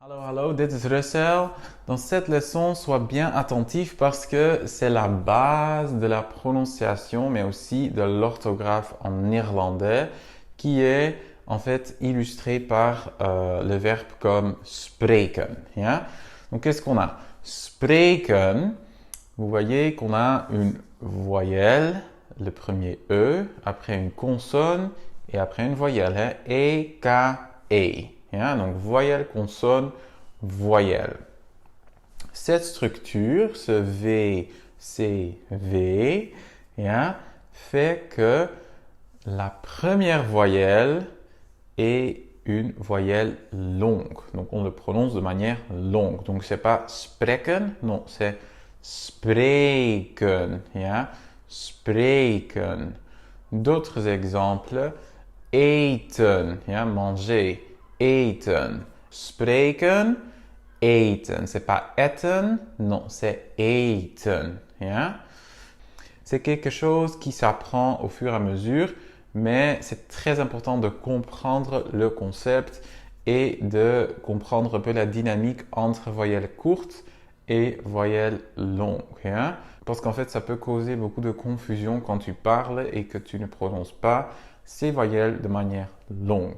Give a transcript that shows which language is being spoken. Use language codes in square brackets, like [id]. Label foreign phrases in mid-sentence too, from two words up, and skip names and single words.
[nl] Hallo, dit is Russell. [fr] Dans cette leçon, sois bien attentif parce que c'est la base de la prononciation, mais aussi de l'orthographe en néerlandais, qui est en fait illustré par le verbe comme spreken. Ja? Donc, qu'est-ce qu'on a? Spreken, vous voyez qu'on a une voyelle, le premier E, après une consonne et après une voyelle. Hein? E, K, E. Ja? Donc, voyelle, consonne, voyelle. Cette structure, ce V, C, V, ja, fait que la première voyelle est une voyelle longue. Donc, on le prononce de manière longue. Donc, c'est pas spreken, non, c'est spreken. Ja? Spreken. D'autres exemples, eten, ja? Manger, eten. Spreken, eten. C'est pas eten, non, c'est eten. Ja? C'est quelque chose qui s'apprend au fur et à mesure, mais c'est très important de comprendre le concept et de comprendre un peu la dynamique entre voyelles courtes et voyelles longues. Ja? Parce qu'en fait, ça peut causer beaucoup de confusion quand tu parles et que tu ne prononces pas ces voyelles de manière longue.